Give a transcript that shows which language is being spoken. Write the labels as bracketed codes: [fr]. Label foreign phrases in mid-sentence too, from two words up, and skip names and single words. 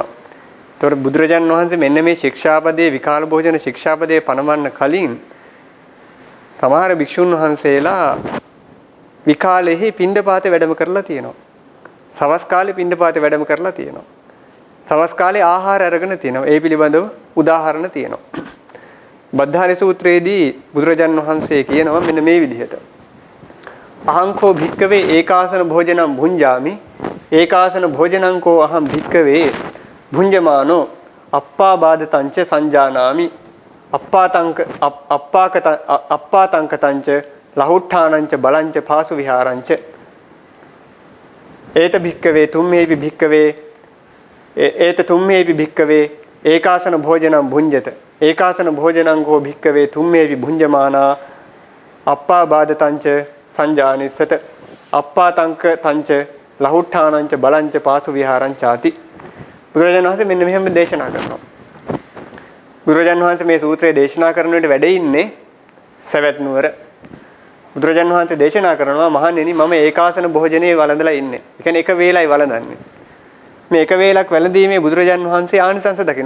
[si] එතකොට බුදුරජාණන් වහන්සේ මෙන්න මේ ශික්ෂාපදයේ විකාල භෝජන ශික්ෂාපදයේ පනවන්න කලින් සමහර භික්ෂුන් වහන්සේලා විකාලෙහි පිණ්ඩපාතේ වැඩම කරලා තියෙනවා. සවස් කාලේ පිණ්ඩපාතේ වැඩම කරලා තියෙනවා. සවස් කාලේ ආහාර අරගෙන තියෙනවා. ඒ පිළිබඳව උදාහරණ තියෙනවා. බද්ධාලි සූත්‍රයේදී බුදුරජාණන් වහන්සේ කියනවා මෙන්න මේ විදිහට. [pi] අහංකෝ භික්කවේ ඒකාසන භෝජනං භුංජාමි ඒකාසන භෝජනං කෝ අහං භික්කවේ භුංජමානෝ අප්පාබාධතංච සංජානාමි අප්පාතංකතංච ලහුට්ඨානංච බලංච පාසු විහාරංච ඒත භික්කවේ තුම්මේපි භික්කවේ ඒත තුම්මේපි භික්කවේ ඒකාසන භෝජනං භුංජත ඒකාසන භෝජනං කෝ භික්කවේ තුම්මේපි භුංජමානා අප්පාබාධතංච සංජානිස්සත අප්පාතංකතංච ලහුට්ඨානංච බලංච පාසු විහාරං ചാති. [si] බුදුරජාණන් වහන්සේ මෙන්න මෙහෙම දේශනා කරනවා. බුදුරජාණන් වහන්සේ මේ සූත්‍රය දේශනා කරන විට වැඩ ඉන්නේ සවැත් නුවර. බුදුරජාණන් වහන්සේ දේශනා කරනවා මහණෙනි මම ඒකාසන භෝජනයේ වළඳලා ඉන්නේ. ඒ කියන්නේ එක වේලයි වළඳන්නේ. මේ එක වේලක් වැළඳීමේ බුදුරජාණන් වහන්සේ ආනිසංස දකිනවා.